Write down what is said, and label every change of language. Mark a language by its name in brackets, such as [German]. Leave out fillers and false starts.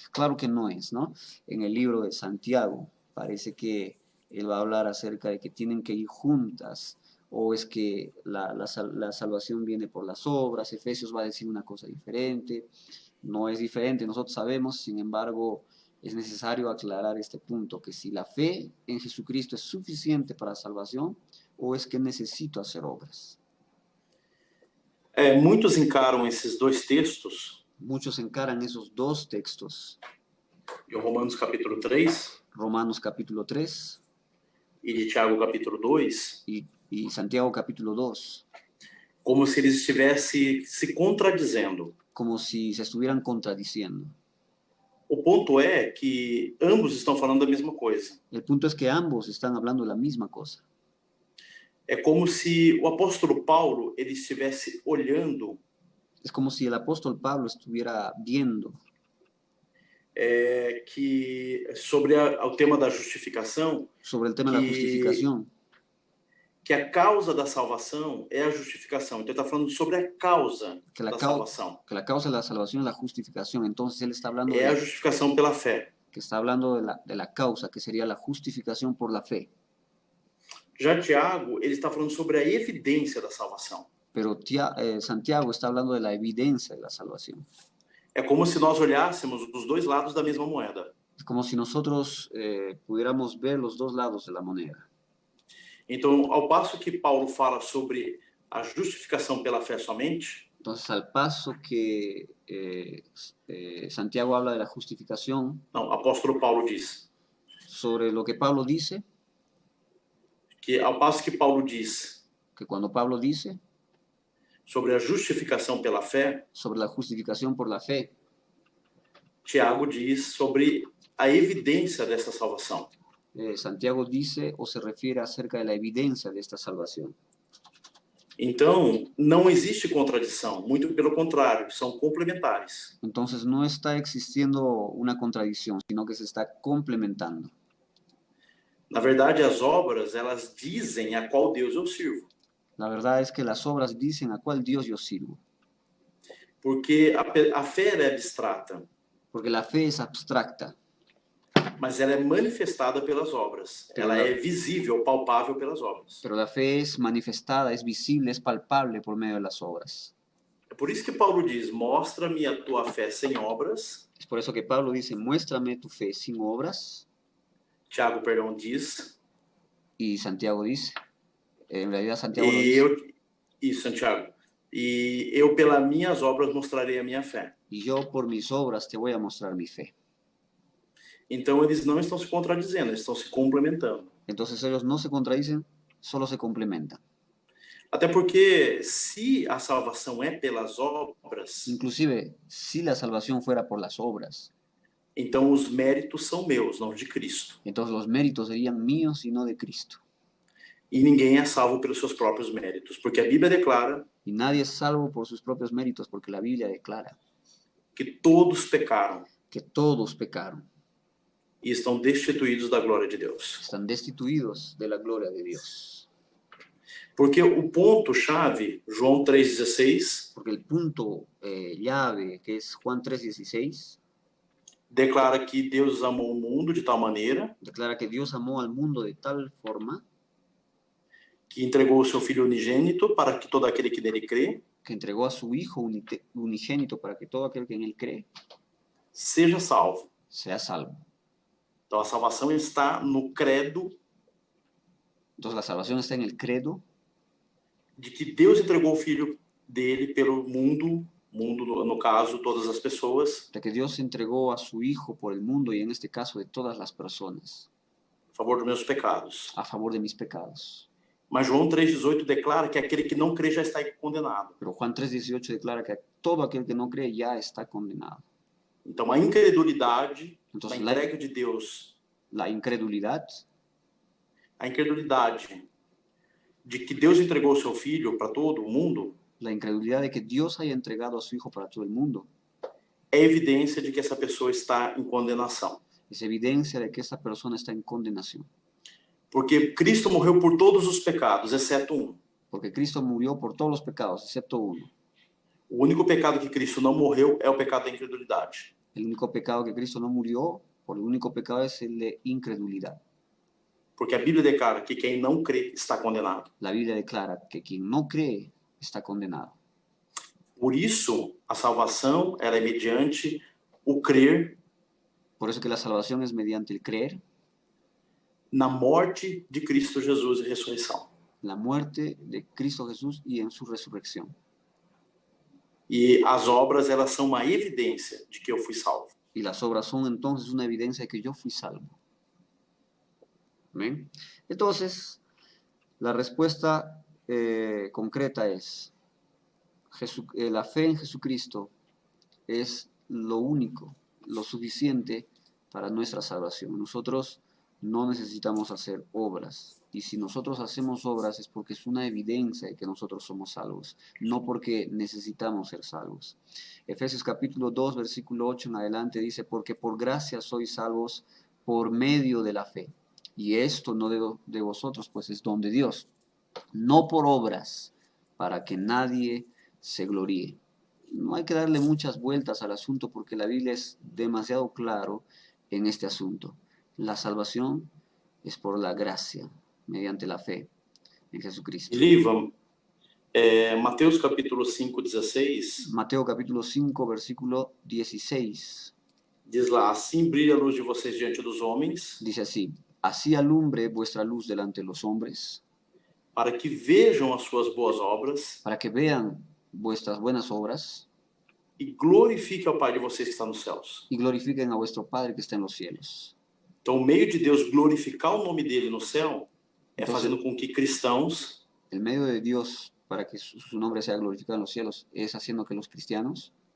[Spanish] Claro que no es, ¿no? En el libro de Santiago parece que él va a hablar acerca de que tienen que ir juntas, o es que la salvación viene por las obras. Efesios va a decir una cosa diferente. No es diferente, nosotros sabemos, sin embargo, es necesario aclarar este punto, que si la fe en Jesucristo es suficiente para la salvación, o es que necesito hacer obras. [Portuguese] Muitos encaram esses dois textos. [Spanish] Muchos encaran esos dos textos. [Portuguese] De Romanos capítulo 3. [Spanish] Romanos capítulo 3. [Portuguese] E de Tiago capítulo 2. [Spanish] Y Santiago capítulo 2. [Portuguese] Como se eles estivessem se contradizendo. [Spanish] Como si se estuvieran contradiciendo. [Portuguese] O ponto é que ambos estão falando da mesma coisa. [Spanish] El punto es que ambos están hablando de la misma cosa. [Portuguese] É como se o apóstolo Paulo ele estivesse olhando. [Spanish] Es como si el apóstol Pablo estuviera viendo. [Portuguese] Que sobre o tema da justificação. [Spanish] Sobre el tema de la justificación. [Portuguese] Que a causa da salvação é a justificação. Então ele está falando sobre a causa da salvação. [Spanish] Que la causa de la salvación es la justificación. Entonces él está hablando [Portuguese] a justificação pela fé. [Spanish] Que está hablando de la causa, que sería la justificación por la fe. [Portuguese] Já Tiago, ele está falando sobre a evidência da salvação. [Spanish] Pero Santiago está hablando de la evidencia de la salvación. [Portuguese] É como se nós olhássemos os dois lados da mesma moeda. [Spanish] Es como si nosotros pudiéramos ver los dos lados de la moneda. [Portuguese] Então, ao passo que Paulo fala sobre a justificação pela fé somente, [Spanish] Entonces, al paso que Santiago habla de la justificación, [Portuguese] Não, apóstolo Paulo diz [Spanish] sobre lo que Pablo dice, [Portuguese] que, ao passo que Paulo diz [Spanish] que cuando Pablo dice [Portuguese] sobre a justificação pela fé, [Spanish] sobre la justificación por la fe, [Portuguese] Tiago diz sobre a evidência dessa salvação. [Spanish] Santiago dice o se refiere acerca de la evidencia de esta salvación. [Portuguese] Então, não existe contradição, muito pelo contrário, são complementares. [Spanish] Entonces no está existiendo una contradicción, sino que se está complementando. [Portuguese] Na verdade, as obras, elas dizem a qual Deus eu sirvo. [Spanish] La verdad es que las obras dicen a cuál Dios yo sirvo, [Portuguese] Porque a fé ela é abstrata, [Spanish] porque la fe es abstracta, [Portuguese] mas ela é manifestada pelas obras. Ela é visível, palpável pelas obras. [Spanish] pero la fe es manifestada, es visible, es palpable por medio de las obras. [Portuguese] É por isso que Paulo diz, mostra-me a tua fé sem obras. [Spanish] Es por eso que Pablo dice, muéstrame tu fe sin obras, [Portuguese] Tiago, perdão, diz. [Spanish] y Santiago dice, en realidad Santiago lo dice, [Portuguese] Isso, Santiago. E eu, pelas minhas obras, mostrarei a minha fé. [Spanish] y yo por mis obras te voy a mostrar mi fe. [Portuguese] Então, eles não estão se contradizendo, eles estão se complementando. [Spanish] Entonces ellos no se contradicen, solo se complementan. [Portuguese] Até porque, se a salvação é pelas obras, [Spanish] Inclusive, si la salvación fuera por las obras, [Portuguese] então os méritos são meus, não de Cristo. [Spanish] entonces los méritos serían míos y no de Cristo. [Portuguese] E ninguém é salvo pelos seus próprios méritos, porque a Bíblia declara [Spanish] Y nadie es salvo por sus propios méritos, porque la Biblia declara [Portuguese] que todos pecaram [Spanish] que todos pecaron, [Portuguese] e estão destituídos da glória de Deus. [Spanish] están destituidos de la gloria de Dios. [Portuguese] Porque o ponto-chave, João 3,16, [Spanish] Porque el punto llave, que es Juan 3:16, [Portuguese] declara que Deus amou o mundo de tal maneira [Spanish] declara que Dios amó al mundo de tal forma [Portuguese] que entregou o seu Filho unigênito para que todo aquele que nele crê [Spanish] que entregó a su Hijo unigénito para que todo aquel que en él cree [Portuguese] seja salvo. [Spanish] sea salvo. [Portuguese] Então, a salvação está no credo [Spanish] Entonces la salvación está en el credo [Portuguese] de que Deus entregou o Filho dele pelo mundo, no caso, todas as pessoas, [Spanish] de que Dios entregó a su Hijo por el mundo y en este caso de todas las personas, [Portuguese] a favor dos meus pecados. [Spanish] a favor de mis pecados. [Portuguese] Mas João 3,18 declara que aquele que não crê já está condenado. [Spanish] Pero Juan 3:18 declara que todo aquel que no cree ya está condenado. [Portuguese] Então, a incredulidade da [Spanish] Entonces [Portuguese] entrega de Deus, [Spanish] la incredulidad [Portuguese] a incredulidade de que Deus entregou o seu Filho para todo o mundo, [Spanish] la incredulidad de que Dios haya entregado a su Hijo para todo el mundo, [Portuguese] é evidência de que essa pessoa está em condenação. [Spanish] es evidencia de que esa persona está en condenación. [Portuguese] Porque Cristo morreu por todos os pecados, exceto um. [Spanish] Porque Cristo murió por todos los pecados, excepto uno. [Portuguese] O único pecado que Cristo não morreu é o pecado da incredulidade. [Spanish] El único pecado que Cristo no murió, por el único pecado es el de incredulidad. [Portuguese] Porque a Bíblia declara que quem não crê está condenado. [Spanish] La Biblia declara que quien no cree está condenado. [Portuguese] Por isso, a salvação ela é mediante o crer [Spanish] Por eso que la salvación es mediante el creer, [Portuguese] na morte de Cristo Jesus e ressurreição. [Spanish] la muerte de Cristo Jesús y en su resurrección. [Portuguese] E as obras, elas são uma evidência de que eu fui salvo. [Spanish] Y las obras son entonces una evidencia de que yo fui salvo. ¿Amén? Entonces, la respuesta concreta es, la fe en Jesucristo es lo único, lo suficiente para nuestra salvación. Nosotros no necesitamos hacer obras. Y si nosotros hacemos obras es porque es una evidencia de que nosotros somos salvos, no porque necesitamos ser salvos. Efesios capítulo 2, versículo 8 en adelante dice, porque por gracia sois salvos por medio de la fe. Y esto no de vosotros, pues es don de Dios, no por obras, para que nadie se gloríe. No hay que darle muchas vueltas al asunto porque la Biblia es demasiado claro en este asunto. La salvación es por la gracia, mediante la fe en Jesucristo. [Portuguese] Livam, Mateus capítulo 5, 16, [Spanish] Mateo capítulo 5, versículo 16, [Portuguese] diz lá, assim brilha a luz de vocês diante dos homens, [Spanish] dice así, así alumbre vuestra luz delante de los hombres, [Portuguese] para que vejam as suas boas obras [Spanish] para que vean vuestras buenas obras [Portuguese] e glorifique ao Pai de vocês que está nos céus. [Spanish] y glorifiquen a vuestro Padre que está en los cielos. [Portuguese] Então, o meio de Deus glorificar o nome dele no céu é [Spanish] Entonces, [Portuguese] fazendo com que cristãos [Spanish] el medio de Dios para que su nombre sea glorificado en los cielos es haciendo que los cristianos